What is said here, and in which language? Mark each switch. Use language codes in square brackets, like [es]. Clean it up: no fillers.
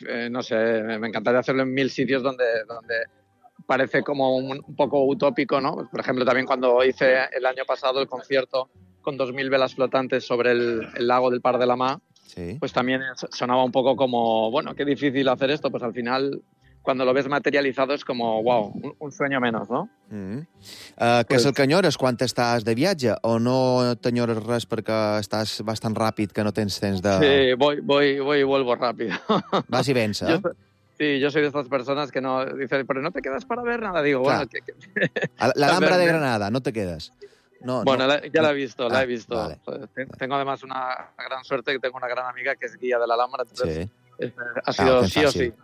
[es] No sé, me encantaría hacerlo en mil sitios donde parece como un poco utópico, ¿no? Por ejemplo, también cuando hice el año pasado el concierto con 2.000 velas flotantes sobre el lago del Par de Lama, pues también sonaba un poco como, bueno, qué difícil hacer esto. Pues al final, cuando lo ves materializado, es como, wow, un sueño menos, ¿no? Mm-hmm. [ca] Que se'l canyores quan estàs de viatge o no t'enyores res perquè estàs bastant ràpid, que no tens temps de... [es] Sí, voy y vuelvo rápido. [ca] Vas i vens, ¿eh? [es] Sí, yo soy de esas personas que no dicen, pero no te quedas para ver nada. Digo, claro. Bueno, que... La Alhambra de Granada, no te quedas. No, bueno, no, la he visto. Vale. Tengo además una gran suerte, que tengo una gran amiga que es guía de la Alhambra. Entonces, ha sido sí o sí.